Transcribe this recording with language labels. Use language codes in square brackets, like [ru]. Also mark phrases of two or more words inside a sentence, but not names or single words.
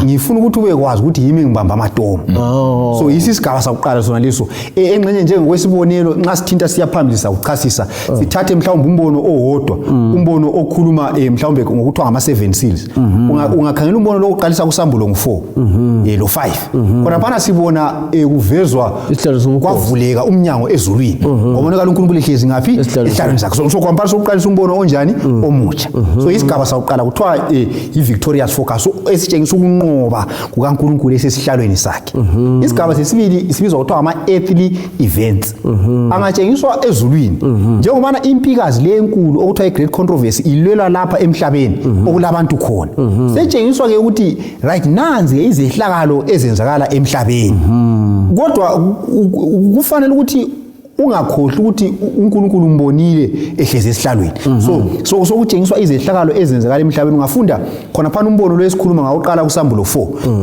[nd] Ngifuna ukuthi ubekwazi ukuthi yimi ngibamba amatomo. So isisigaba sakuqala sona leso engxenye njengokwesibonelo nxa sithinta siyaphambili sakuchasisa sithathe mhlawumbe umbono owodwa umbono okhuluma mhlawumbe ngokuthiwa ngama7 seals. Ungakhangela umbono lo uqalisa kuSambulo ngo4 lo5 kodwa phana sibona kuvezwa kwavuleka umnyango ezulwini ngobonakala uNkulunkulu ehlezi ngaphi esihlalweni sakhe. So kwamphana sokuqalisa umbono onjani omutsha. So isigaba sakuqala kuthiwa i- [en] victorious focus [nd] esitshengisa ukunqoba kukaNkulunkulu esesihlalweni sakhe. Isigaba sesibili sibizwa kuthiwa ama- [en] earthly events. [nd] Angatshengiswa ezulwini njengobana impikazi le enkulu okuthiwa i- [en] great controversy [nd] ilwela lapha emhlabeni okulabantu khona. Setshengiswa ke ukuthi right nanzi izehlakalo ezenzakala emhlabeni. Kodwa kufanele ukuthi ungakhohlwa ukuthi uNkulunkulu umbonile ehlezi esihlalweni. So kutshengiswa izehlakalo ezenzakala emhlabeni. Ungafunda khona phana umbono lo esikhuluma ngawuqala kuSambulo 4.